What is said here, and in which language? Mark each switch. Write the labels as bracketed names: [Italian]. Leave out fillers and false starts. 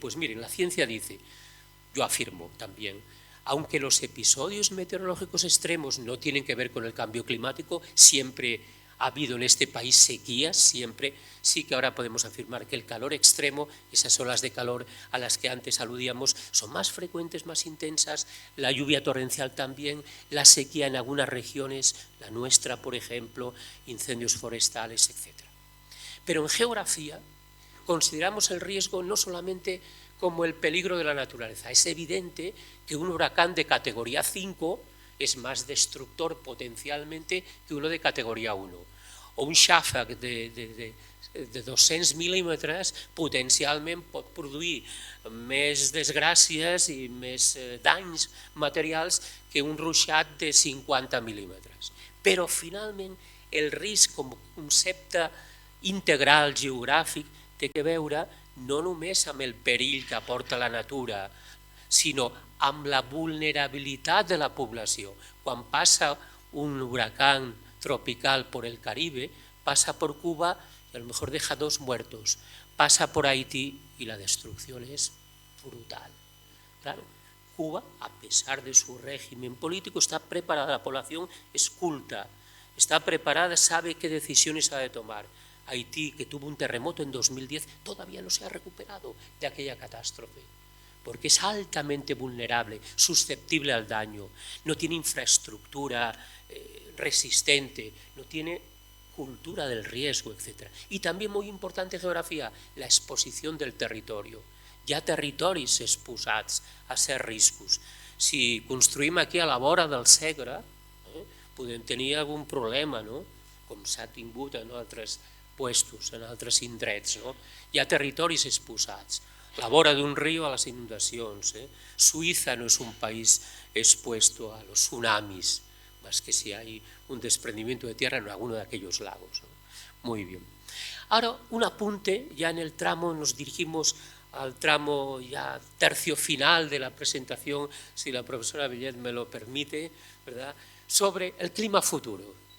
[Spanish] Pues miren, la ciencia dice, yo afirmo también, aunque los episodios meteorológicos extremos no tienen que ver con el cambio climático, siempre ha habido en este país sequías, siempre, sí que ahora podemos afirmar que el calor extremo, esas olas de calor a las que antes aludíamos, son más frecuentes, más intensas, la lluvia torrencial también, la sequía en algunas regiones, la nuestra, por ejemplo, incendios forestales, etc. Pero en geografía consideramos el riesgo no solamente como el peligro de la naturaleza, es evidente que un huracán de categoría 5 es más destructor potencialmente que uno de categoría 1. [Catalan] o un xàfec de 200 mil·límetres potencialment pot produir més desgràcies i més danys materials que un ruixat de 50 mil·límetres. Però finalment el risc com a concepte integral geogràfic té que veure no només amb el perill que aporta la natura, sinó amb la vulnerabilitat de la població. Quan passa [Spanish] un huracán tropical por el Caribe, pasa por Cuba y a lo mejor deja 2 muertos, pasa por Haití y la destrucción es brutal. Claro, Cuba, a pesar de su régimen político, está preparada, la población es culta, está preparada, sabe qué decisiones ha de tomar. Haití, que tuvo un terremoto en 2010, todavía no se ha recuperado de aquella catástrofe, porque es altamente vulnerable, susceptible al daño, no tiene infraestructura resistente, no tiene cultura del riesgo, etc. Y también muy importante geografía, la exposición del territorio. [Catalan] Hi ha territoris exposats a certs riscos. Si construïm aquí a la vora del Segre, podem tenir algun problema, com s'ha tingut en altres puestos, en altres indrets. Hi ha territoris exposats. La vora d'un riu a les inundacions. Suïssa no és un país [Spanish] expuesto a los tsunamis, más que si hay un desprendimiento de tierra en alguno de aquellos lagos. Muy bien. Ahora, un apunte, ya en el tramo, nos dirigimos al tramo ya tercio final de la presentación, si la profesora Bellet me lo permite, ¿verdad?, sobre el clima futuro.